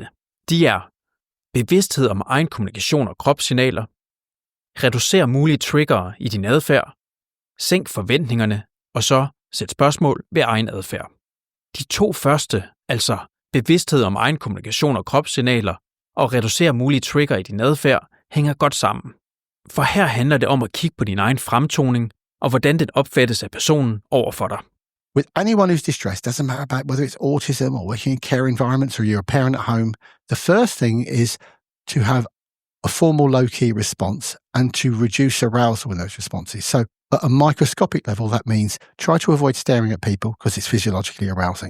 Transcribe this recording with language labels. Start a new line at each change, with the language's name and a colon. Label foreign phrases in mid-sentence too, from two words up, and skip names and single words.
Danish: De er bevidsthed om egen kommunikation og kropssignaler, reducer mulige trigger i din adfærd, sænk forventningerne og så sæt spørgsmål ved egen adfærd. De 2 første, altså bevidsthed om egen kommunikation og kropssignaler og reducere mulige trigger i din adfærd, hænger godt sammen. For her handler det om at kigge på din egen fremtoning og hvordan den opfattes af personen over for dig.
English: With anyone who's distressed, doesn't matter about whether it's autism or working in care environments or you're a parent at home, the first thing is to have a formal low-key response and to reduce arousal in those responses. So at a microscopic level, that means try to avoid staring at people because it's physiologically arousing.